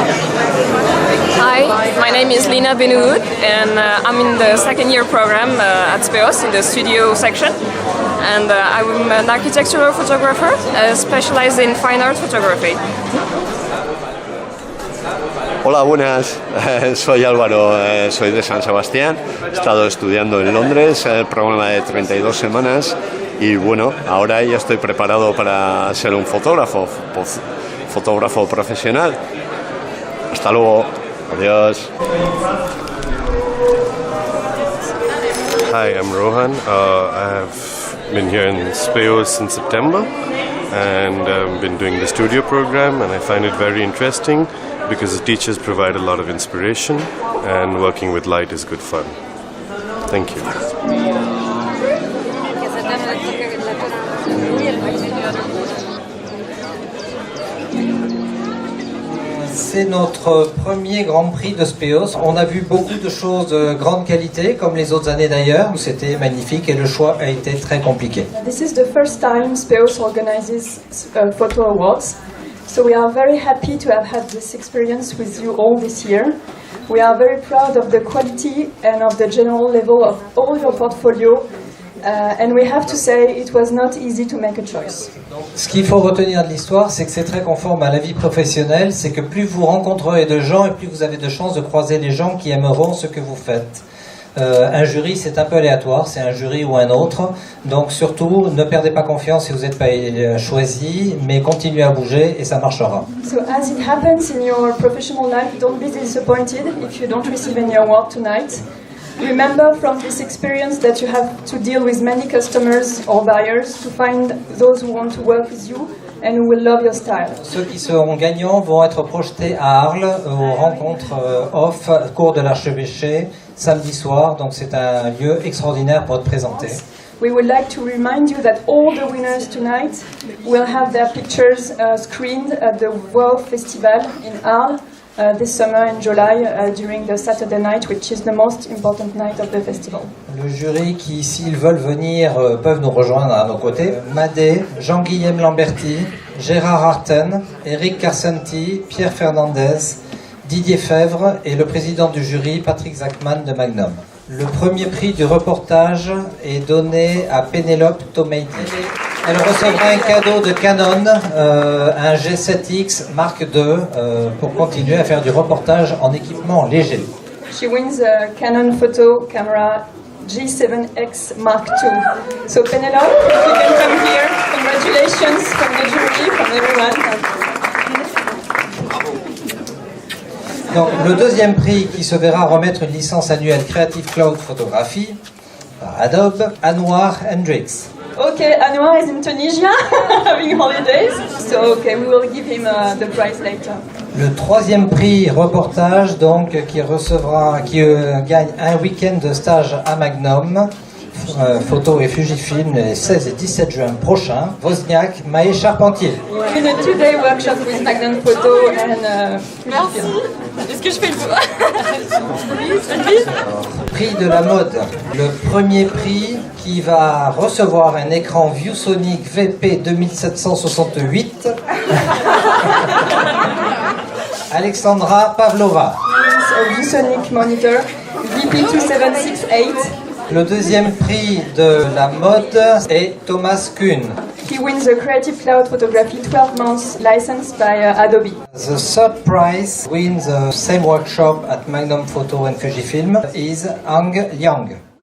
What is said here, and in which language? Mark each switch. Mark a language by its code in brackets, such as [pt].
[en] Hi, my name is Lina Benoud and I'm in the second year program at SPEOS in the studio section. And I'm an architectural photographer specialized in fine art photography. [es] Hola, buenas. Soy Álvaro, soy de San Sebastián. He estado estudiando en Londres el programa de 32 semanas y bueno, ahora ya estoy preparado para ser un fotógrafo profesional. Hasta luego. Adiós. [en] Hi, I'm Rohan. I have been here in SPEOS since September and been doing the studio program, and I find it very interesting because the teachers provide a lot of inspiration and working with light is good fun. Thank you. [fr] C'est notre premier Grand Prix de SPEOS. On a vu beaucoup de choses de grande qualité, comme les autres années d'ailleurs. C'était magnifique et le choix a été très compliqué. [en] This is the first time SPEOS organizes photo awards. So we are very happy to have had this experience with you all this year. We are very proud of the quality and of the general level of all your portfolio. And we have to say it was not easy to make a choice. [fr] Ce qu'il faut retenir de l'histoire, c'est que c'est très conforme à la vie professionnelle. C'est que plus vous rencontrerez de gens et plus vous avez de chances de croiser les gens qui aimeront ce que vous faites. Un jury, c'est un peu aléatoire, c'est un jury ou un autre. Donc surtout, ne perdez pas confiance si vous n'êtes pas choisi, mais continuez à bouger et ça marchera. [en] So as it happens in your professional life, don't be disappointed if you don't receive any award tonight. Remember from this experience that you have to deal with many customers or buyers to find those who want to work with you, and who will love your style. [fr] Ceux qui seront gagnants vont être projetés à Arles aux rencontres off cours de l'archevêché samedi soir. Donc c'est un lieu extraordinaire pour être présenté. [en] We would like to remind you that all the winners tonight will have their pictures screened at the World Festival in Arles this summer in July during the Saturday night, which is the most important night of the festival. [fr] Le jury qui, s'ils veulent venir, peuvent nous rejoindre à nos côtés. Madé, Jean-Guillaume Lamberti, Gérard Arten, Eric Carcenti, Pierre Fernandez, Didier Fèvre et le président du jury, Patrick Zachman de Magnum. Le premier prix du reportage est donné à Pénélope Tomeidi. Elle recevra un cadeau de Canon, un G7X Mark II, pour continuer à faire du reportage en équipement léger. [en] She wins a Canon photo camera G7X Mark II. So Penelope, if you can come here, congratulations from the jury, from everyone. [fr] Donc, le deuxième prix qui se verra remettre une licence annuelle Creative Cloud Photographie par Adobe, Anwar Hendricks. [en] Okay, Anwar is in Tunisia having holidays, so okay, we will give him the prize later. [fr] Le troisième prix reportage, donc, qui gagne un week-end de stage à Magnum, photo et Fujifilm, les 16 et 17 juin prochains, Wozniak, Maë Charpentier. [en] In a 2-day workshop with Magnum Photo and Fujifilm. [fr] Est-ce que je fais le tour? Prix de la mode. Le premier prix qui va recevoir un écran ViewSonic VP 2768. Alexandra Pavlova. [en] A ViewSonic monitor VP2768. [fr] Le deuxième prix de la mode est Thomas Kuhn. [en] He wins a Creative Cloud Photography 12 months license by Adobe. The third prize wins the same workshop at Magnum Photo and Fujifilm is Ang Yang.